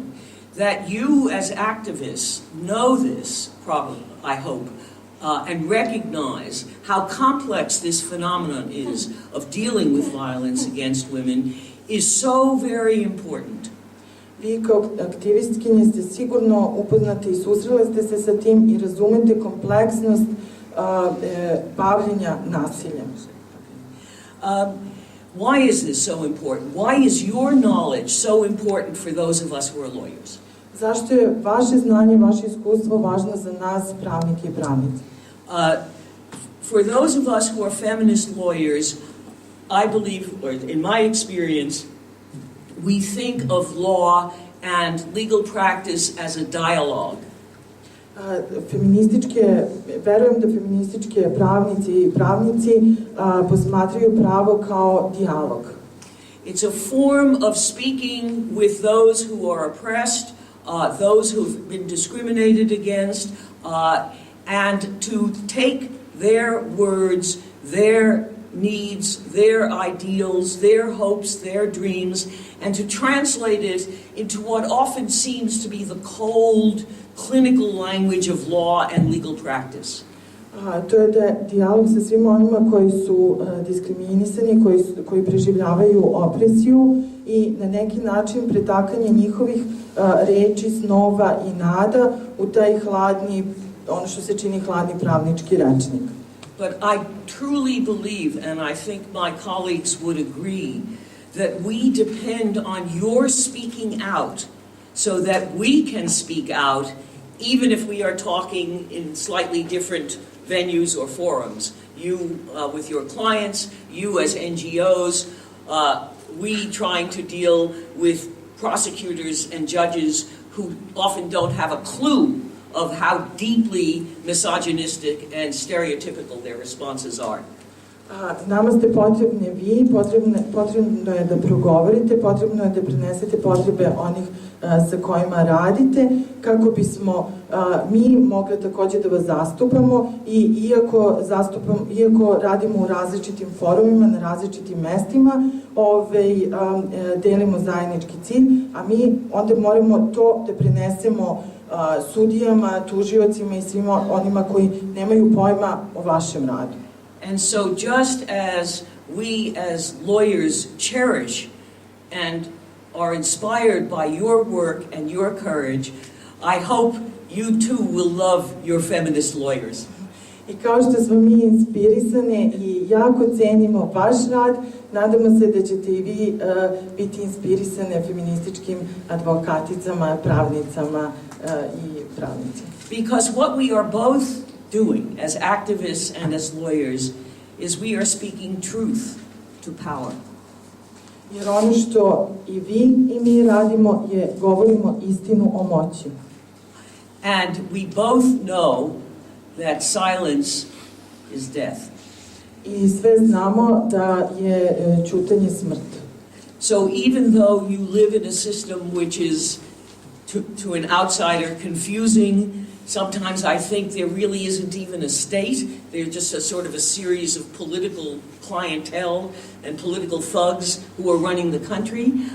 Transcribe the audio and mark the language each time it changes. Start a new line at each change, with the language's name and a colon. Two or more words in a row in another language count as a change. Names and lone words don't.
English: That you as activists know this problem, I hope. And recognize how complex this phenomenon is of dealing with violence against women is so very important.
Serbian: Vi kao aktivistkinje ste sigurno upoznati i susreli ste se sa tim i razumete kompleksnost bavljenja nasiljem.
English: Why is this so important? Why is your knowledge so important for those of us who are lawyers?
Serbian: Zašto je vaše znanje, vaše iskustvo važno za nas, pravnike i pravnice?
English: For those of us who are feminist lawyers, I believe, or in my experience, we think of law and legal practice as a dialogue.
Serbian: Verujem da feminističke pravnice i pravnici posmatraju pravo kao dijalog.
English: It's a form of speaking with those who are oppressed, those who've been discriminated against, and to take their words, their needs, their ideals, their hopes, their dreams, and to translate it into what often seems to be the cold, clinical language of law and legal practice.
Serbian: To je dijalog sa svima onima koji su diskriminisani, koji preživljavaju opresiju i na neki način pretakanje njihovih reči, snova i nada u taj hladni, ono što se čini hladni pravnički rečnik.
English: But I truly believe, and I think my colleagues would agree, that we depend on your speaking out so that we can speak out even if we are talking in slightly different venues or forums. You with your clients, you as NGOs, we trying to deal with prosecutors and judges who often don't have a clue of how deeply misogynistic and stereotypical their responses are.
Serbian: Nama ste potrebni vi, potrebno je da progovorite, potrebno je da prenesete potrebe onih sa kojima radite, kako bismo mi mogli takođe da vas zastupamo i iako radimo u različitim forumima, na različitim mestima, delimo zajednički cilj, a mi onda moramo to da prenesemo sudijama, tužiocima i svima onima koji nemaju pojma o vašem radu.
English: And so just as we as lawyers cherish and are inspired by your work and your courage, I hope you too will love your feminist lawyers.
Serbian: I kao što smo mi inspirisane i jako cenimo vaš rad, nadamo se da ćete i vi biti inspirisane feminističkim advokaticama, pravnicama i pravnicima.
English: Because what we are both doing as activists and as lawyers is we are speaking truth to power.
Serbian: Jer ono što i vi i mi radimo je govorimo istinu o moći.
English: And we both know that silence is death.
Serbian: I sve znamo da je ćutanje smrt.
English: So even though you live in a system which is to an outsider confusing, sometimes I think there really isn't even a state. They're just a sort of a series of political clientele and political thugs who are running the country.